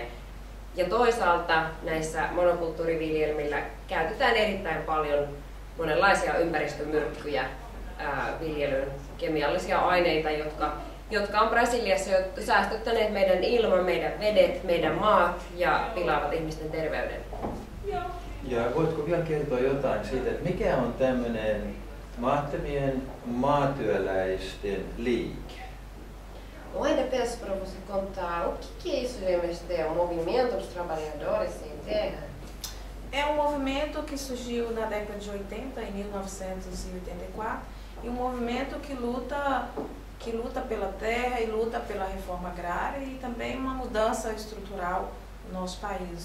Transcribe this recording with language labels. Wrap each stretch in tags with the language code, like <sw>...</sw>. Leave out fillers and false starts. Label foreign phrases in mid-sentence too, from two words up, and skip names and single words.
<fi>Ja toisaalta näissä monokulttuuriviljelmillä käytetään erittäin paljon monenlaisia ympäristömyrkkyjä viljelyyn, kemiallisia aineita, jotka on Brasiliassa jo säästöttäneet meidän ilman, meidän vedet, meidän maat ja pilaavat ihmisten terveyden. Ja voitko vielä kertoa jotain siitä, että mikä on tämmöinen maattomien maatyöläisten liike?</fi> <pt>Ou ainda peço para você contar o que é isso de MST, o Movimento dos Trabalhadores Sem Terra? É um movimento que surgiu na década de 80, em 1984, e um movimento que luta pela terra e luta pela reforma agrária e também uma mudança estrutural no nosso país.</pt>